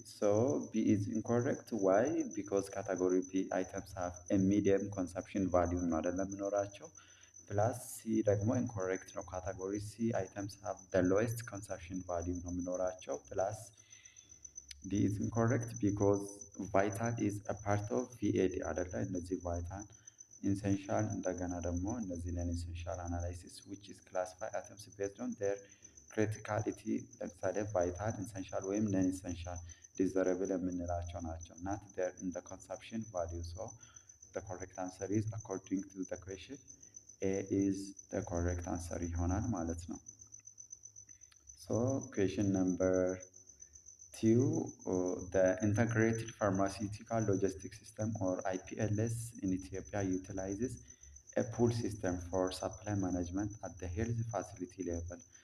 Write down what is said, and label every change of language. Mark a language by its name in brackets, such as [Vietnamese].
[English] So B is incorrect. Why? Because category B items have a medium consumption value, not a minoracho. Plus C ደግሞ incorrect ነው። category C items have the lowest consumption value ነው የሚኖራቸው። plus D is incorrect because vital is a part of VAD አይደለ? [Amharic] እነዚህ vital ኢንሰንሻል እንደገና ደግሞ እነዚህ ነን ኢንሰንሻል አናላይሲስ which is classify items based on their criticality ለምሳሌ ቫይታል ኢንሰንሻል ወይም ነን ኢንሰንሻል ዲዘረብል የምንላቸው ናቸው not their in the consumption value. [English] So the correct answer is according to the question A is the correct answer ይሆናል ማለት ነው። So question number 2 the integrated pharmaceutical logistics system or IPLS in Ethiopia utilizes a pool system for supply management at the health facility level.